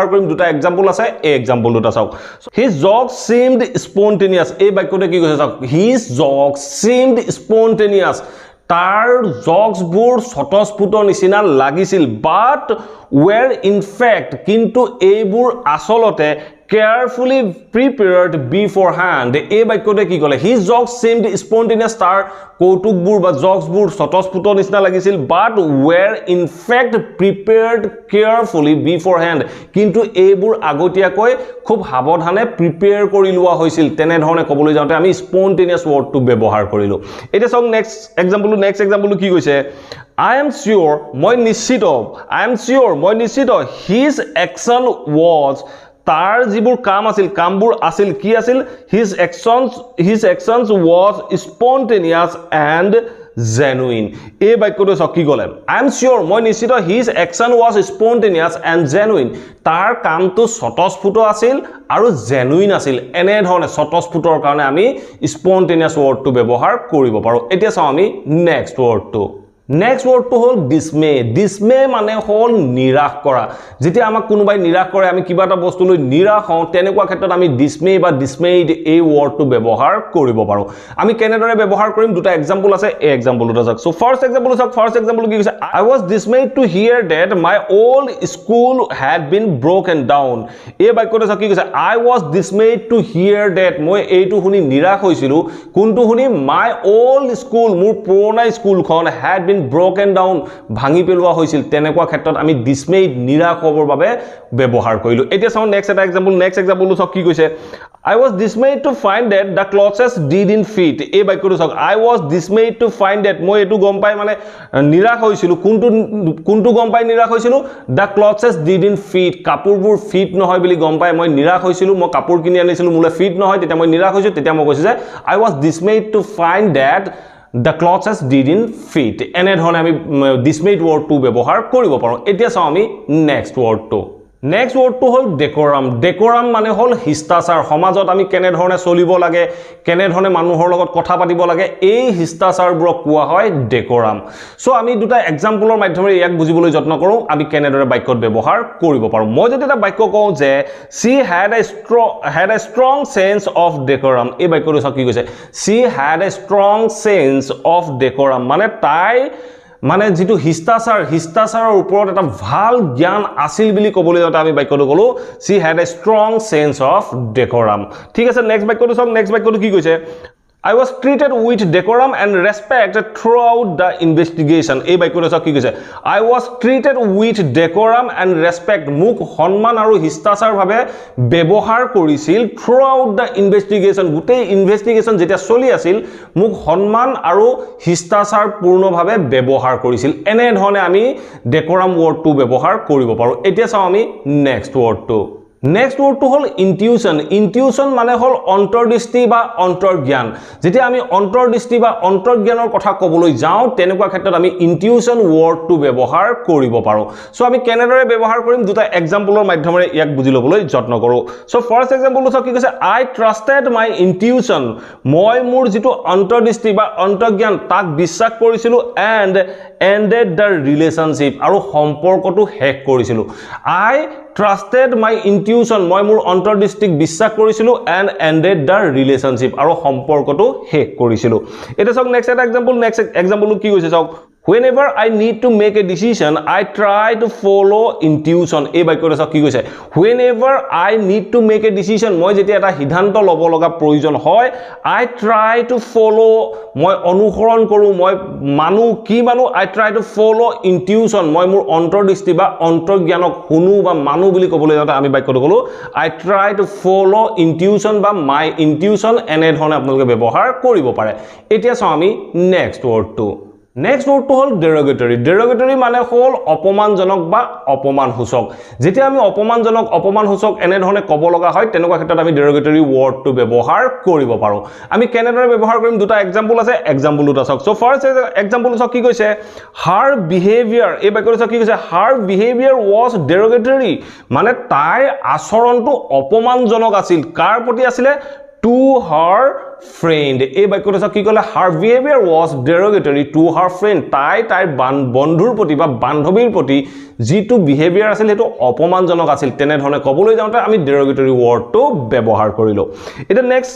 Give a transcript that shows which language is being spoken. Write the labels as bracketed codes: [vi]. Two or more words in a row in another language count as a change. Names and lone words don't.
[as] কৰিম দুটা এক্সাম্পল আছে এই এক্সাম্পল দুটা চাওক [en] his jokes seemed spontaneous [as] এই বাক্যটো কি কৈছে চাওক [en] his jokes seemed spontaneous [as] তাৰ জকসবোৰ স্বতঃস্ফূৰ্ত নিচিনা লাগিছিল [en] but were in fact [as] কিন্তু এইবোৰ আসলতে [en] carefully prepared beforehand [as] এই বাক্যতে কি কলে [en] his jokes seemed spontaneous [as] তাৰ কৌতুকবোৰ বা জকছবোৰ স্বতঃস্ফূৰ্ত নিচিনা লাগিছিল [en] but were in fact prepared carefully beforehand [as] কিন্তু এইবোৰ আগতীয়াকৈ খুব সাৱধানে প্ৰিপেয়াৰ কৰি লোৱা হৈছিল তেনে ধৰণে কবলৈ যাওঁতে আমি [en] spontaneous wordটো [as] ব্যৱহাৰ কৰিলো এটা সং [en] next example [as] কি কৈছে [en] I am sure [as] মই নিশ্চিত [en] his action was [as] তাৰ যিবোৰ কাম আছিল কামবোৰ আছিল কি আছিল [en] his actions was spontaneous and genuine [as] এই বাক্যটো কি ক'লে [en] I am sure [as] মই নিশ্চিত [en] his action was spontaneous and genuine [as] তাৰ কামটো স্বতঃস্ফূৰ্ত আছিল আৰু genuine আছিল এনে ধৰণে স্বতঃস্ফূৰ্তৰ কাৰণে আমি [en] spontaneous wordটো [as] ব্যৱহাৰ কৰিব পাৰো এতিয়া চাও আমি [en] next wordটো Next word to hold dismay. [as] Dismay মানে হল নিৰাশ কৰা যেতিয়া আমাক কোনোবাই নিৰাশ কৰে আমি কিবা এটা বস্তু লৈ নিৰাশ হওঁ তেনেকুৱা ক্ষেত্ৰত আমি dismay বা dismayed এই wordটো ব্যৱহাৰ কৰিব পাৰো আমি কেনেদৰে ব্যৱহাৰ কৰিম দুটা এক্সাম্পল আছে এই এক্সাম্পলটো চাওক [en] so first example [as] কি কৈছে [en] I was dismayed to hear that my old school had been broken down [as] এই বাক্যটো চাওক কি কৈছে [en] I was dismayed to hear that [as] মই এইটো শুনি নিৰাশ হৈছিলো কোনটো শুনি [en] my old school [as] মোৰ পুৰণা স্কুলখন had [en] been broken down [as] ভাঙি পেলোৱা হৈছিল তেনেকুৱা ক্ষেত্ৰত আমি dismayed নিৰাশ হ'বৰ বাবে ব্যৱহাৰ কৰিলো এতিয়া চাও [en] next example [as] চাওক কি কৈছে [en] I was dismayed to find that the clothes didn't fit [as] এই বাক্যটো চাওক [en] I was dismayed to find that [as] মই এটো গম পাই মানে নিৰাশ হৈছিলো কোনটো গম পাই নিৰাশ হৈছিলো [en] the clothes didn't fit [as] কাপোৰবোৰ ফিট নহয় বুলি গম পাই মই নিৰাশ হৈছিলো মই কাপোৰ কিনি আনিছিলো মোলে ফিট নহয় তেতিয়া মই নিৰাশ হৈছিলো তেতিয়া মই কৈছো যে [en] I was dismayed to find that the clothes didn't fit [as] এনে ধৰণে আমি [en] dismayed word [as] টো ব্যৱহাৰ কৰিব পাৰো এতিয়া চাও আমি [en] next word [as] টো হল decorum মানে হল শিষ্টাচাৰ সমাজত আমি কেনে ধৰণে চলিব লাগে কেনে ধৰণে মানুহৰ লগত কথা পাতিব লাগে এই শিষ্টাচাৰবোৰ কোৱা হয় decorum সো আমি দুটা এক্সাম্পলৰ মাধ্যমেৰে ইয়াক বুজিবলৈ যত্ন কৰো আমি কেনেদৰে বাক্যত ব্যৱহাৰ কৰিব পাৰো মই যদি এটা বাক্য কওঁ যে she [en] had a strong sense of decorum [as] এই বাক্যটো কি কৈছে [en] she had a strong sense of decorum [as] মানে তাই মানে যেটো হিষ্টাচাৰৰ ওপৰত এটা ভাল জ্ঞান আছিল বুলি ক'বলৈ যাওঁতে আমি বাক্যটো কলো [en] she had a strong sense of decorum [as] ঠিক আছে নেক্সট বাক্যটো কি কৈছে [en] I was treated with decorum and respect throughout the investigation [as] এই বাক্যটো কি কৈছে [en] I was treated with decorum and respect [as] মোক সম্মান আৰু শিষ্টাচাৰ ভাবে ব্যৱহাৰ কৰিছিল [en] throughout the investigation [as] গোটেই ইনভেষ্টিগেচন যেতিয়া চলি আছিল মোক সম্মান আৰু শিষ্টাচাৰ পূৰ্ণভাৱে ব্যৱহাৰ কৰিছিল এনে ধৰণে আমি [en] decorum wordটো [as] ব্যৱহাৰ কৰিব পাৰো এতিয়া চাও আমি [en] next wordটো [as] হল intuition মানে হল অন্তৰ্দৃষ্টি বা অন্তৰ্জ্ঞান যেতিয়া আমি অন্তৰ্দৃষ্টি বা অন্তৰ্জ্ঞানৰ কথা ক'বলৈ যাওঁ তেনেকুৱা ক্ষেত্ৰত আমি [en] intuition wordটো [as] ব্যৱহাৰ কৰিব পাৰো সো আমি কেনেদৰে ব্যৱহাৰ কৰিম দুটা এক্সাম্পলৰ মাধ্যমেৰে ইয়াক বুজি লবলৈ যত্ন কৰো [en] so first exampleটো [as] চাওক কি কৈছে [en] I trusted my intuition [as] মই মোৰ যেটো অন্তৰ্দৃষ্টি বা অন্তৰ্জ্ঞান তাক বিশ্বাস কৰিছিলো [en] and ended the relationship [as] আৰু সম্পৰ্কটো শেষ কৰিছিলো [en] I trusted my intuition [as] মই মোৰ অন্তৰ্দৃষ্টিক বিশ্বাস কৰিছিলো [en] and ended the relationship [as] আৰু সম্পৰ্কটো শেষ কৰিছিলো এটা চাওক [en] next example [as] কি কৈছে চাওক [en] whenever I need to make a decision I try to follow intuition [as] এই বাক্যটো চাওক কি কৈছে [en] whenever I need to make a decision [as] মই যেতিয়া এটা সিদ্ধান্ত ল'ব লগা প্ৰয়োজন হয় [en] I try to follow [as] মই অনুসৰণ কৰো মই মানো [en] I try to follow intuition [as] মই মোৰ অন্তৰ্দৃষ্টি বা অন্তৰ্জ্ঞানক শুনো বা মানো বুলি ক'বলৈ যাওঁতে আমি বাক্যটো কলো I try to follow intuition বা [en] my intuition [as] এনে ধৰণে আপোনালোকে ব্যৱহাৰ কৰিব পাৰে এতিয়া চাও আমি [en] next wordটো [as] হল derogatory মানে হল অপমানজনক বা অপমানসূচক যেতিয়া আমি অপমানসূচক এনে ধৰণে ক'ব লগা হয় তেনেকুৱা ক্ষেত্ৰত আমি [en] derogatory wordটো [as] ব্যৱহাৰ কৰিব পাৰো আমি কেনেদৰে ব্যৱহাৰ কৰিম দুটা এক্সাম্পল আছে এক্সাম্পলটো চাওক [en] so first example [as] চাওক কি কৈছে [en] her behavior [as] এই বাক্যটো চাওক কি কৈছে [en] her behavior was derogatory [as] মানে তাইৰ আচৰণটো অপমানজনক আছিল কাৰ প্ৰতি আছিল [en] to her friend [as] এই বাক্যটো চাওক কি ক'লে [en] her behavior was derogatory to her friend [as] তাইৰ বন্ধুৰ প্ৰতি বা বান্ধৱীৰ প্ৰতি যেটো বিহেভিয়াৰ আছিল হেতু অপমানজনক আছিল তেনে ধৰণে ক'বলৈ যাওঁতে আমি [en] derogatory wordটো [as] ব্যৱহাৰ কৰিলো এটা নেক্সট